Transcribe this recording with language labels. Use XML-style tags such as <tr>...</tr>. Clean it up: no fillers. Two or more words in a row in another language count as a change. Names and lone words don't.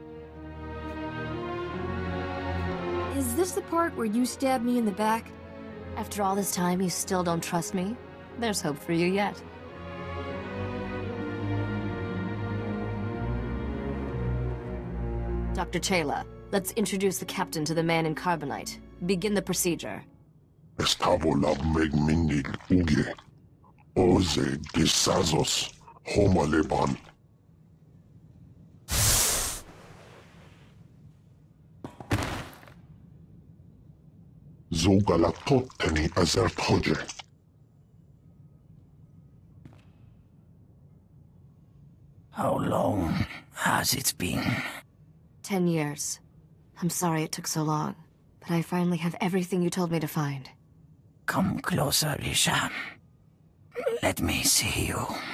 <en>Is this the part where you stabbed me in the back? After all this time, you still don't trust me? There's hope for you yet. Dr. Chayla, Let's introduce the captain to the man in carbonite. Begin the procedure. Estabola megminid uge. Oze disazos homaleban. Zogalatotteni azertoje. How long has it been? 10 years. I'm sorry it took so long, but I finally have everything you told me to find. Come closer, Risha. Let me see you.</en>